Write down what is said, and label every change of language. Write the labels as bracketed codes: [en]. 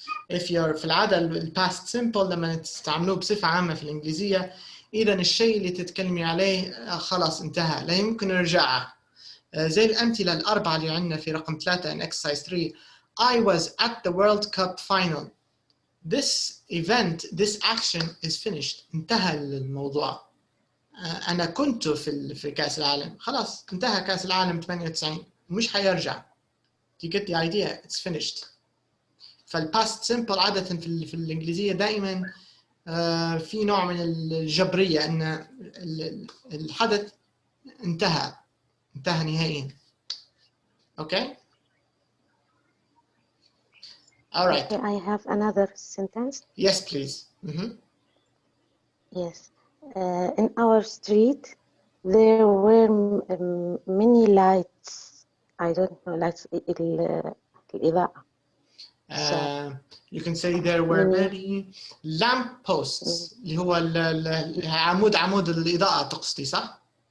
[en] If you're [ar] في العادة ال past simple لما تستعملوه بصفة عامة في الإنجليزية إذا الشيء اللي تتكلمي عليه خلاص انتهى لا يمكن نرجعه. زي الأمثلة الأربعة اللي عندنا في رقم 3 [en] in exercise 3. I was at the World Cup final. This event, this action is finished. [ar] انتهى الموضوع. أنا كنت في كأس العالم. خلاص انتهى كأس العالم 98 مش حيرجع. [en] You get the idea? It's finished. [ar] فالpast simple عادة في الإنجليزية دائما في نوع من الجبرية أن الحدث انتهى نهائيا. [en] Okay? All right. Okay, I have another sentence. Yes, please. Yes. In our street, there were many lights. I don't know, lights الإضاءة. You can say there were many lamp posts. [ar] اللي هو عمود الإضاءة تقصدي صح؟